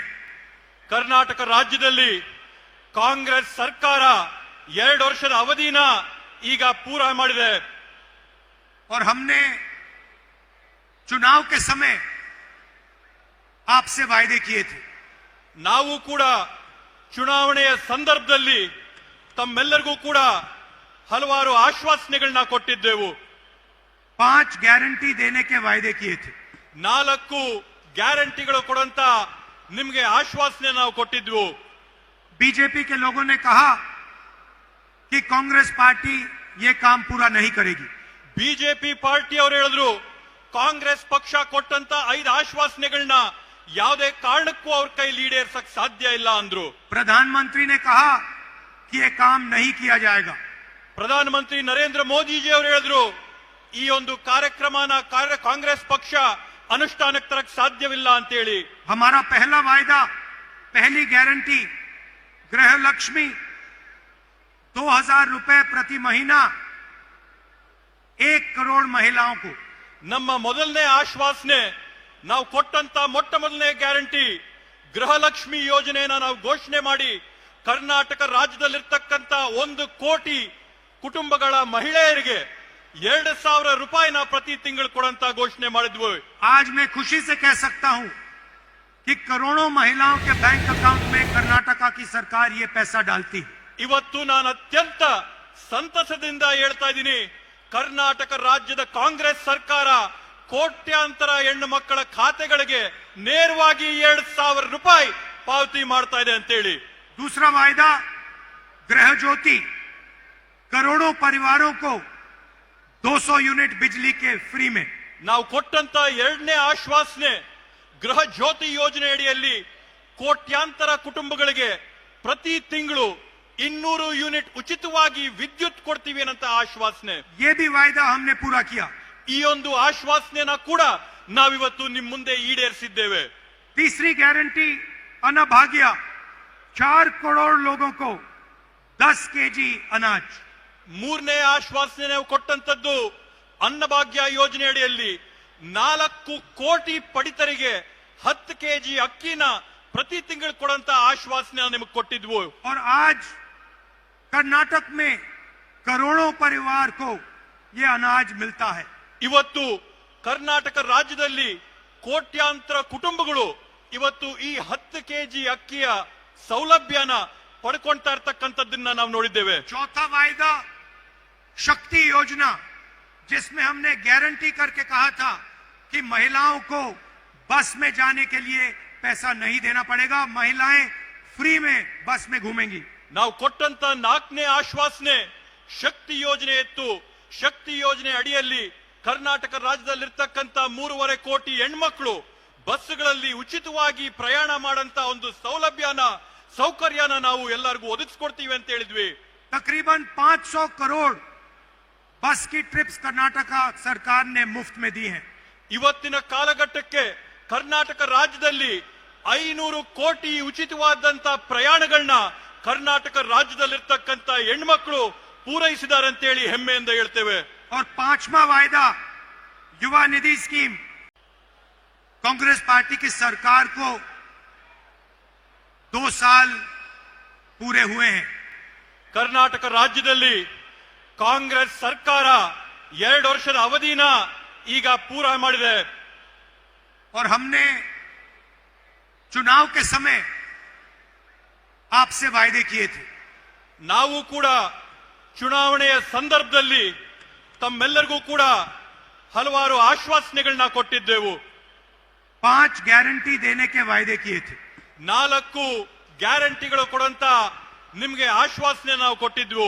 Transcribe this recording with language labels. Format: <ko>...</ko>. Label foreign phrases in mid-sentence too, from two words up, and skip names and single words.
<kn>ಕರ್ನಾಟಕ ರಾಜ್ಯದಲ್ಲಿ ಕಾಂಗ್ರೆಸ್ ಸರ್ಕಾರ 2 ವರ್ಷದ ಅವಧಿನ ಈಗ ಪೂರ ಮಾಡಿದೆ.</kn> <hi>और हमने चुनाव के समय आपसे वायदे किए थे.</hi> <kn>ನಾವು ಕೂಡ ಚುನಾವಣೆಯ ಸಂದರ್ಭದಲ್ಲಿ ತಮ್ಮೆಲ್ಲರಿಗೂ ಕೂಡ ಹಲವಾರು ಆಶ್ವಾಸನೆಗಳನ್ನ ಕೊಟ್ಟಿದ್ದೆವು.</kn> <hi>5 गारंटी देने के वायदे किए थे.</hi> <kn>4 ಗ್ಯಾರಂಟಿಗಳು ಕೊಡುವಂತ ನಿಮಗೆ ಆಶ್ವಾಸನೆ ನಾವು ಕೊಟ್ಟಿದ್ವು.</kn> <hi>बीजेपी के लोगों ने कहा कि कांग्रेस पार्टी ये काम पूरा नहीं करेगी.</hi> <kn>ಬಿಜೆಪಿ ಪಾರ್ಟಿ ಅವರು ಹೇಳಿದ್ರು ಕಾಂಗ್ರೆಸ್ ಪಕ್ಷ ಕೊಟ್ಟಂತ 5 ಆಶ್ವಾಸನೆಗಳನ್ನ ಯಾವುದೇ ಕಾರಣಕ್ಕೂ ಅವ್ರ ಕೈಲಿ ಈಡೇರಿಸಕ್ ಸಾಧ್ಯ ಇಲ್ಲ ಅಂದ್ರು.</kn> <hi>प्रधानमंत्री ने कहा कि ये काम नहीं किया जाएगा.</hi> <kn>ಪ್ರಧಾನಮಂತ್ರಿ ನರೇಂದ್ರ ಮೋದಿಜಿ ಅವರು ಹೇಳಿದ್ರು ಈ ಒಂದು ಕಾರ್ಯಕ್ರಮನ ಕಾಂಗ್ರೆಸ್ ಪಕ್ಷ ಅನುಷ್ಠಾನಕ್ಕೆ ತರಕ್ ಸಾಧ್ಯವಿಲ್ಲ ಅಂತ ಹೇಳಿ.</kn> <hi>हमारा पहला वायदा, पहली गारंटी गृह लक्ष्मी 2000 रुपए प्रति महीना 1 करोड़ महिलाओं को.</hi> <kn>ನಮ್ಮ ಮೊದಲನೇ ಆಶ್ವಾಸನೆ ನಾವು ಕೊಟ್ಟಂತ ಮೊಟ್ಟ ಮೊದಲನೇ ಗ್ಯಾರಂಟಿ ಗೃಹಲಕ್ಷ್ಮಿ ಯೋಜನೆಯನ್ನ ನಾವು ಘೋಷಣೆ ಮಾಡಿ ಕರ್ನಾಟಕ ರಾಜ್ಯದಲ್ಲಿರ್ತಕ್ಕಂಥ 1 ಕೋಟಿ ಕುಟುಂಬಗಳ ಮಹಿಳೆಯರಿಗೆ 2,000 ರೂಪಾಯಿನ ಪ್ರತಿ ತಿಂಗಳು ಕೊಡಂತ ಘೋಷಣೆ ಮಾಡಿದ್ವು.</kn> <hi>आज मैं खुशी से कह सकता हूं कि करोड़ों महिलाओं के</hi> <en>bank account</en> <hi>में कर्नाटका की सरकार ये पैसा डालती है.</hi> <kn>ಇವತ್ತು ನಾನು ಅತ್ಯಂತ ಸಂತಸದಿಂದ ಹೇಳ್ತಾ ಇದ್ದೀನಿ, ಕರ್ನಾಟಕ ರಾಜ್ಯದ ಕಾಂಗ್ರೆಸ್ ಸರ್ಕಾರ ಕೋಟ್ಯಾಂತರ ಹೆಣ್ಣು ಮಕ್ಕಳ ಖಾತೆಗಳಿಗೆ ನೇರವಾಗಿ 2,000 ರೂಪಾಯಿ ಪಾವತಿ ಮಾಡ್ತಾ ಇದೆ ಅಂತ ಹೇಳಿ.</kn> <hi>दूसरा वायदा गृह ज्योति, करोड़ों परिवारों को 200 यूनिट बिजली के फ्री में.</hi> <kn>ನಾವು ಕೊಟ್ಟಂತ 2ನೇ ಆಶ್ವಾಸನೆ ಗೃಹ ಜ್ಯೋತಿ ಯೋಜನೆ ಅಡಿಯಲ್ಲಿ ಕೋಟ್ಯಾಂತರ ಕುಟುಂಬಗಳಿಗೆ ಪ್ರತಿ ತಿಂಗಳು 200 ಯೂನಿಟ್ ಉಚಿತವಾಗಿ ವಿದ್ಯುತ್ ಕೊಡ್ತೀವಿ ಅನ್ನಂತ ಆಶ್ವಾಸನೆ.</kn> <hi>ये भी वायदा हमने पूरा किया.</hi> <kn>ಈ ಒಂದು ಆಶ್ವಾಸನೆನ ಕೂಡ ನಾವಿವತ್ತು ನಿಮ್ಮ ಮುಂದೆ ಈಡೇರಿಸಿದ್ದೇವೆ.</kn> <hi>तीसरी गारंटी अन्नभाग्य, 4 करोड़ लोगों को 10 केजी अनाज.</hi> <kn>3ನೇ ಆಶ್ವಾಸನೆ ನಾವು ಕೊಟ್ಟಂತದ್ದು ಅನ್ನಭಾಗ್ಯ ಯೋಜನೆ ಅಡಿಯಲ್ಲಿ 4 ಕೋಟಿ ಪಡಿತರಿಗೆ 10 ಕೆಜಿ ಅಕ್ಕಿನ ಪ್ರತಿ ತಿಂಗಳು ಕೊಡುವಂತ ಆಶ್ವಾಸನೆ ನಿಮಗೆ ಕೊಟ್ಟಿದ್ವು.</kn> <hi>और आज कर्नाटक में करोड़ों परिवार को ये अनाज मिलता है.</hi> <kn>ಇವತ್ತು ಕರ್ನಾಟಕ ರಾಜ್ಯದಲ್ಲಿ ಕೋಟ್ಯಾಂತರ ಕುಟುಂಬಗಳು ಇವತ್ತು ಈ 10 ಕೆಜಿ ಅಕ್ಕಿಯ ಸೌಲಭ್ಯನ ಪಡ್ಕೊಳ್ತಾ ಇರ್ತಕ್ಕಂಥದ್ದನ್ನ ನಾವು ನೋಡಿದ್ದೇವೆ.</kn> <hi>चौथा वायदा शक्ति योजना, जिसमें हमने गारंटी करके कहा था कि महिलाओं को बस में जाने के लिए पैसा नहीं देना पड़ेगा, महिलाएं फ्री में बस में घूमेंगी.</hi> <kn>ನಾವು ಕೊಟ್ಟಂತ 4ನೇ ಆಶ್ವಾಸನೆ ಶಕ್ತಿ ಯೋಜನೆ ಇತ್ತು. ಶಕ್ತಿ ಯೋಜನೆ ಅಡಿಯಲ್ಲಿ ಕರ್ನಾಟಕ ರಾಜ್ಯದಲ್ಲಿರ್ತಕ್ಕಂಥ 3.5 ಕೋಟಿ ಹೆಣ್ಮಕ್ಳು ಬಸ್ಗಳಲ್ಲಿ ಉಚಿತವಾಗಿ ಪ್ರಯಾಣ ಮಾಡಂತ ಒಂದು ಸೌಕರ್ಯನ ನಾವು ಎಲ್ಲರಿಗೂ ಒದಗಿಸ್ಕೊಡ್ತೀವಿ ಅಂತ ಹೇಳಿದ್ವಿ.</kn> <hi>तकरीबन 500 करोड़ बस की ट्रिप्स कर्नाटका सरकार ने मुफ्त में दी हैं.</hi> <kn>ಇವತ್ತಿನ ಕಾಲಘಟ್ಟಕ್ಕೆ ಕರ್ನಾಟಕ ರಾಜ್ಯದಲ್ಲಿ 500 ಕೋಟಿ ಉಚಿತವಾದಂತ ಪ್ರಯಾಣಗಳನ್ನ ಕರ್ನಾಟಕ ರಾಜ್ಯದಲ್ಲಿರ್ತಕ್ಕಂಥ ಹೆಣ್ಮಕ್ಳು ಪೂರೈಸಿದ್ದಾರೆ ಅಂತ ಹೇಳಿ ಹೆಮ್ಮೆಯಿಂದ ಹೇಳ್ತೇವೆ.</kn> <hi>और 5वां वायदा युवा निधि स्कीम, कांग्रेस पार्टी की सरकार को 2 साल पूरे हुए हैं.</hi> <kn>ಕರ್ನಾಟಕ ರಾಜ್ಯದಲ್ಲಿ ಕಾಂಗ್ರೆಸ್ ಸರ್ಕಾರ 2 ವರ್ಷದ ಅವಧಿನ ಈಗ ಪೂರ ಮಾಡಿದೆ.</kn> <hi>और हमने चुनाव के समय आपसे वायदे किए थे।</hi> <kn>ನಾವು ಕೂಡ ಚುನಾವಣೆಯ ಸಂದರ್ಭದಲ್ಲಿ ತಮ್ಮೆಲ್ಲರಿಗೂ ಕೂಡ ಹಲವಾರು ಆಶ್ವಾಸನೆಗಳನ್ನ ಕೊಟ್ಟಿದ್ದೆವು।</kn> <hi>5 गारंटी देने के वायदे किए थे।</hi> <kn>4 ಗ್ಯಾರಂಟಿಗಳು ಕೊಡಂತ ನಿಮಗೆ ಆಶ್ವಾಸನೆ ನಾವು ಕೊಟ್ಟಿದ್ವು।</kn>